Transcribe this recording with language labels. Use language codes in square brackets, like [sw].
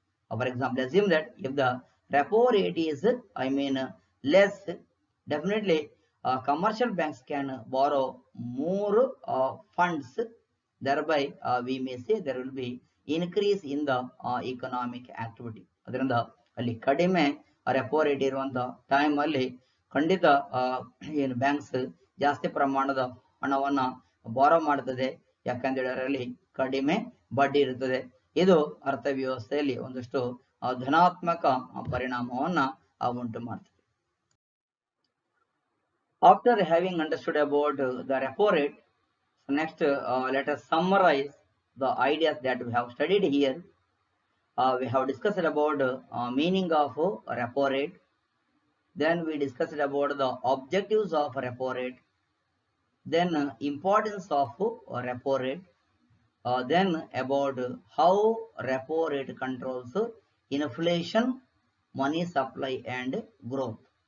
[en] For example, assume that if the repo rate is less, definitely commercial banks can borrow more funds, thereby we may say there will be increase in the economic activity. [kn] ಅದರಿಂದ ಅಲ್ಲಿ ಕಡಿಮೆ repo rate ಇರುವಂತ time ಅಲ್ಲಿ ಖಂಡಿತ ಏನು banks ಜಾಸ್ತಿ ಪ್ರಮಾಣದ ಹಣವನ್ನ ಬಾರೋ ಮಾಡ್ತದೆ, ಯಾಕಂದ್ರೆ ಅದರಲ್ಲಿ ಕಡಿಮೆ ಬಡ್ಡಿ ಇರುತ್ತದೆ. ಇದು ಅರ್ಥವ್ಯವಸ್ಥೆಯಲ್ಲಿ ಒಂದಷ್ಟು ಧನಾತ್ಮಕ ಪರಿಣಾಮವನ್ನ ಉಂಟು ಮಾಡ್ತದೆ. [en] After having understood about the repo rate, so next let us summarize the ideas that we have studied here. We have discussed about meaning of repo rate, then we discussed about the objectives of repo rate, then importance of repo rate, then about how repo rate controls inflation, money supply and growth.